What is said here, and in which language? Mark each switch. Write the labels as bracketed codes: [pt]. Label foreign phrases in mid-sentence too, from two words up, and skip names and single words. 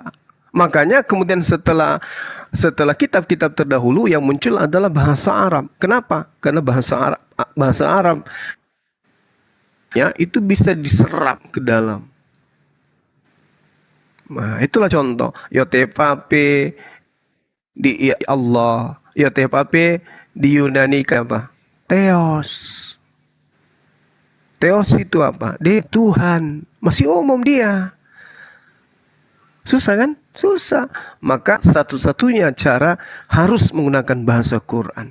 [id] Makanya kemudian setelah kitab-kitab terdahulu yang muncul adalah bahasa Arab. Kenapa? Karena bahasa Arab ya itu bisa diserap ke dalam. Nah, itulah contoh. Yod-Heh-Vav-He di Allah, Yod-Heh-Vav-He di Yunani apa? Theos. Theos itu apa? Dia Tuhan. Masih umum dia. Susah kan? Susah. Maka satu-satunya cara harus menggunakan bahasa Quran.